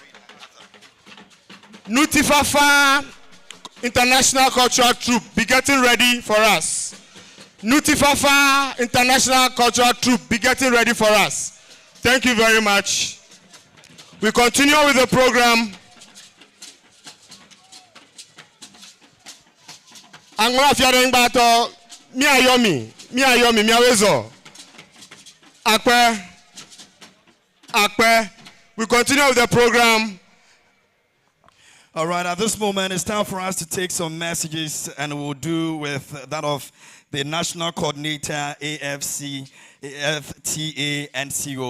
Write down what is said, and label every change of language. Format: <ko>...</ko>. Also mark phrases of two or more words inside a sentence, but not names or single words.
<en>Nutifafa International Cultural Troupe, be getting ready for us. Nutifafa International Cultural Troupe, be getting ready for us. Thank you very much. We continue with the program.</en> <ee>Angla fiaring bato, miayomi, miawezo. Akpe.</ee> <en>We continue with the program. All right, at this moment, it's time for us to take some messages, and we'll do with that of the National Coordinator, AFC, AFTA, and CO.</en>